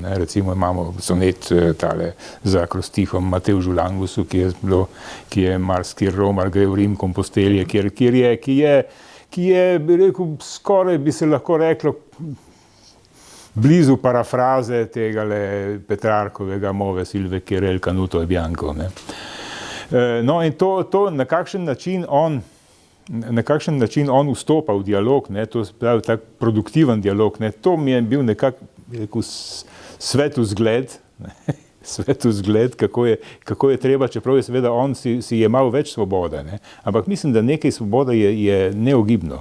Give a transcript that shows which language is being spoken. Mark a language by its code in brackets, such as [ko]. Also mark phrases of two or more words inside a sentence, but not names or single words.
[sl] Recimo imamo sonet tale za akrostihom Matevžu Langusu, ki je marski romar, gre v Rim Kompostelje, ki je, bi rekel, skoraj bi se lahko reklo, blizu parafraze tegale Petrarkovega Move Silve Querel Canuto e Bianco. No in to na kakšen način on vstopa v dialog, to se pravi tak produktiven dialog, to mi je bil nekako svetovzgled, kako je treba, čeprav je seveda on si jemal več svobode, ampak mislim, da nekaj svobode je neogibno.